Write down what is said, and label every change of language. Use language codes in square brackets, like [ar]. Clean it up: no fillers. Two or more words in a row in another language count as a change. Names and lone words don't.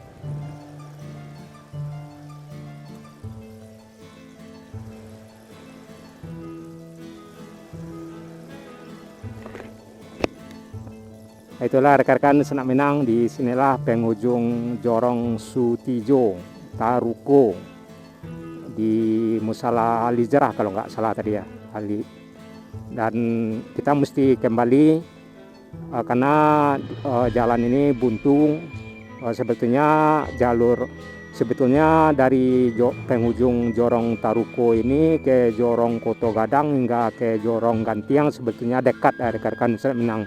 [id] Itulah rekan-rekan Senak Minang, di sinilah penghujung Jorong Sutijo Taruko di Musala Alijerah kalau nggak salah tadi ya, Ali. Dan kita mesti kembali karena jalan ini buntu. Sebetulnya dari penghujung Jorong Taruko ini ke Jorong Kuto Gadang hingga ke Jorong Gantiang sebetulnya dekat rekan-rekan Senak Minang.